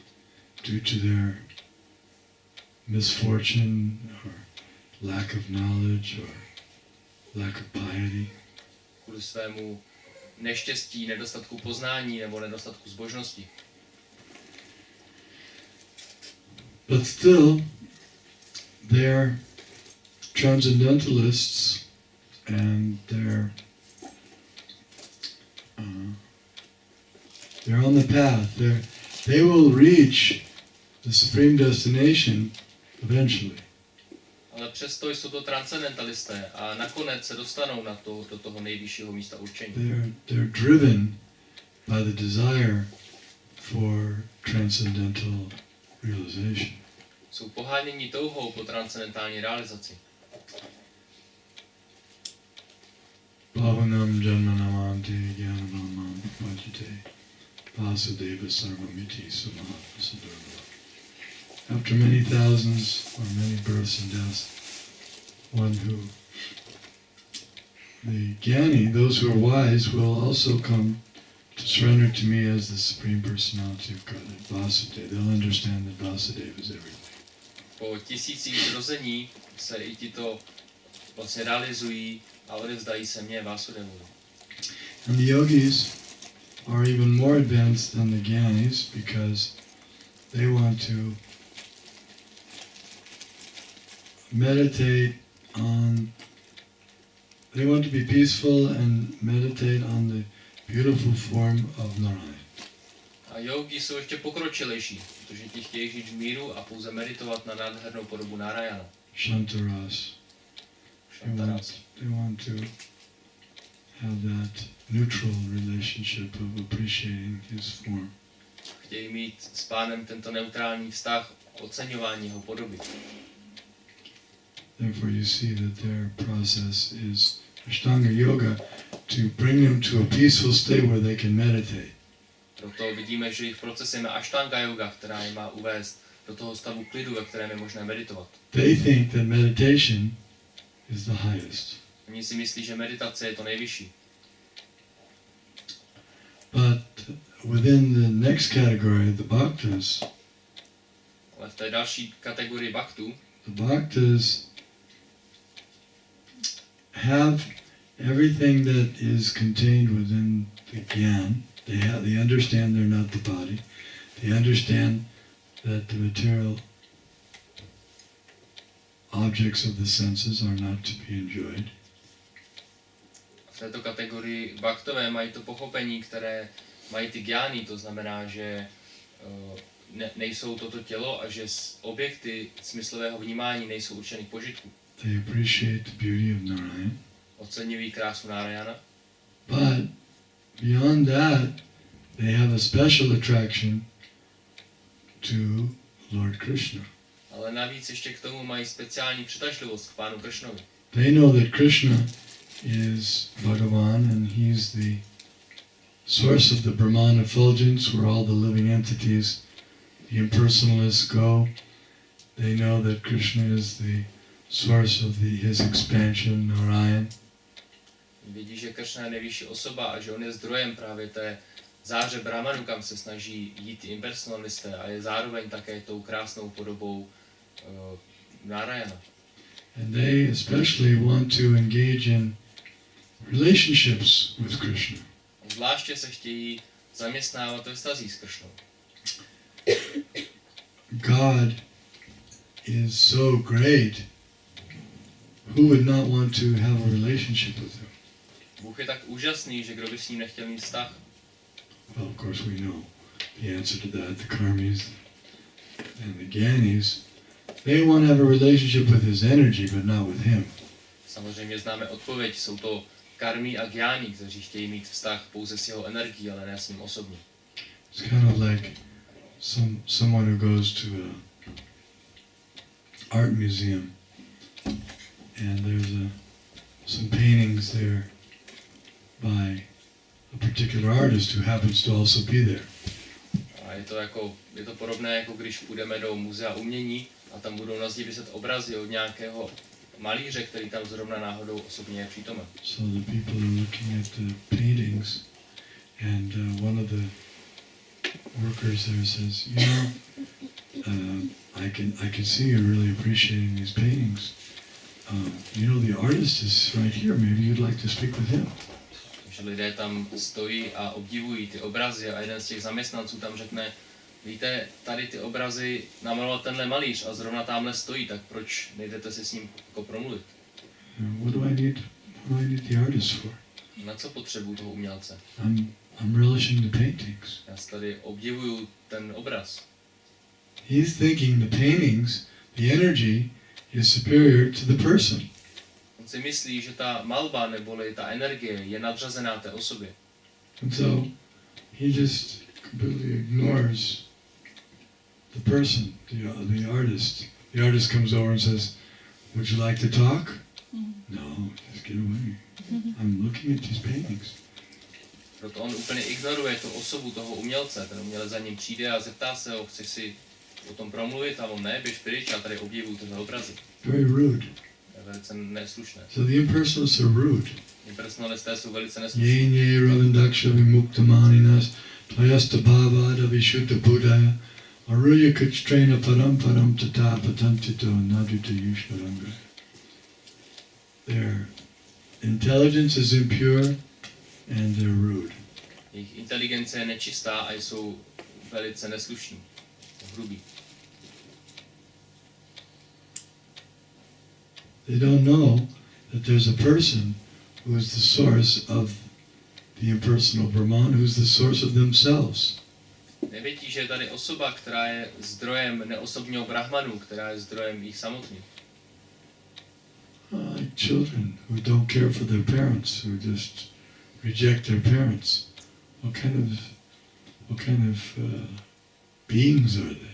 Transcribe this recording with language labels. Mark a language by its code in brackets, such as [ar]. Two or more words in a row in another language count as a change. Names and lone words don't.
[en] due to their misfortune or lack of knowledge or lack of piety. [cs] Kvůli svému neštěstí, nedostatku poznání nebo nedostatku zbožnosti. [en] But still, they're transcendentalists and they're on the path. They will reach the supreme destination eventually. [cs] Ale přesto jsou to transcendentalisté a nakonec se dostanou do toho nejvyššího místa určení. [en] They're driven by the desire for transcendental realization. [cs] Jsou poháněni touhou po transcendentální realizaci. [sa] बहूनां जन्मनामन्ते ज्ञानवान् प्रपद्यते वासुदेवः सर्वमिति स महात्मा सुदुर्लभः. [en] After many thousands or many births and deaths, the Jnani, those who are wise, will also come to surrender to me as the Supreme Personality of Godhead, Vasudeva. They'll understand that Vasudeva is everything. [cs] Po tisících zrození se i tito vlastně realizují a odevzdají se mně Vásudevovi. [en] And the yogis are even more advanced than the Jnanis because they want to they want to be peaceful and meditate on the beautiful form of Narayana. [cs] A yogi jsou ještě pokročilejší, protože ti chtějí žít v míru a pouze meditovat na nádhernou podobu Narayana. [en] Shantaras. [cs] Šantaras. [en] They want to have that neutral relationship of appreciating his form. [cs] Chtějí mít s pánem tento neutrální vztah, oceňování jeho podoby. [en] Therefore you see that their process is Ashtanga yoga to bring them to a peaceful state where they can meditate. [cs] Proto vidíme, že i v procesem je Ashtanga yoga, která je má uvést do toho stavu klidu, ve kterém je možné meditovat. [en] They think that meditation is the highest. [cs] Oni si myslí, že meditace je to nejvyšší. [en] But within the next category, the bhaktas, [cs] Ale v té další kategorii bhaktů, [en] the bhaktas have everything that is contained within the gyan. They understand they're not the body. They understand that the material objects of the senses are not to be enjoyed. [cs] v této kategorii bhaktové mají to pochopení, které mají ty gyány, to znamená, že nejsou toto tělo a že objekty smyslového vnímání nejsou určeny k požitku. [en] They appreciate the beauty of Narayana. [cs] Oceňují krásu Narayana. [en] But beyond that, they have a special attraction to Lord Krishna. [cs] Ale navíc ještě k tomu mají speciální přitažlivost k pánu Krishnovi. [en] They know that Krishna is Bhagavan and he's the source of the Brahman effulgence where all the living entities, the impersonalists go. They know that Krishna is the source of his expansion, Narayan. [cs] Vidí, že Krishna je nejvyšší osoba a že on je zdrojem právě té záře Brahmanu, kam se snaží jít impersonalisté a je zároveň také tou krásnou podobou Narayana. [en] And they especially want to engage in relationships with Krishna. [cs] Zvláště se chtějí zaměstnávat ve vztazích s Krishnou. [en] God is so great, who would not want to have a relationship with him? [cs] Bůh je tak úžasný, že kdo by s ním nechtěl mít vztah. [en] Well, of course we know the answer to that. The karmis and the gyanis, they want to have a relationship with his energy, but not with him. [cs] Samozřejmě známe odpověď, jsou to karmi a gyáni, kteří chtějí mít vztah pouze s jeho energií, ale ne s ním osobně. [en] It's kind of like someone who goes to a art museum and there's some paintings there by a particular artist who happens to also be there. [cs] A je to podobné, jako když půjdeme do muzea umění a tam budou na zdi viset obrazy od nějakého malíře, který tam zrovna náhodou osobně je přítomen. [en] So the people are looking at the paintings and one of the workers there says, you know, I can see you're really appreciating these paintings. You know, the artist is right here. Maybe you'd like to speak with him. [cs] Takže lidé tam stojí a obdivují ty obrazy a jeden z těch zaměstnanců tam řekne, víte, tady ty obrazy namaloval tenhle malíř a zrovna tamhle stojí, tak proč nejdete si s ním jako promluvit? [en] What do I need the artist for? [cs] Na co potřebuju toho umělce? [en] I'm relishing the paintings. [cs] Já si tady obdivuju ten obraz. [en] He's thinking the paintings, the energy is superior to the person. [cs] On si myslí, že ta malba neboli ta energie je nadřazená té osobě. [en] And so he just completely ignores the person, the artist. The artist comes over and says, would you like to talk? No, just get away. I'm looking at these paintings. [cs] Proto on úplně ignoruje tu osobu toho umělce. Ten umělec za ním přijde a zeptá se ho, chceš si o tom promluvit, a on ne, běž pryč, já tady obdivuju tyhle obrazy. [en] Very rude. [cs] Je velice neslušné. [en] So the impersonalists are rude. [cs] Impersonalisté jsou velice neslušní. [sa] येऽन्येऽरविन्दाक्ष विमुक्तमानिनस्त्वय्यस्तभावादविशुद्धबुद्धयः आरुह्य कृच्छ्रेण परं पदं ततः पतन्त्यधोऽनादृतयुष्मदङ्घ्रयः. [en] Their intelligence is impure and they're rude. [cs] Jejich inteligence je nečistá a jsou velice neslušní, hrubí. [en] They don't know that there's a person who is the source of the impersonal Brahman, who's the source of themselves. [cs] Nevědí, že je tady osoba, která je zdrojem neosobního brahmanu, která je zdrojem jich samotných. [en] Like children who don't care for their parents, who just reject their parents. What kind of beings are they?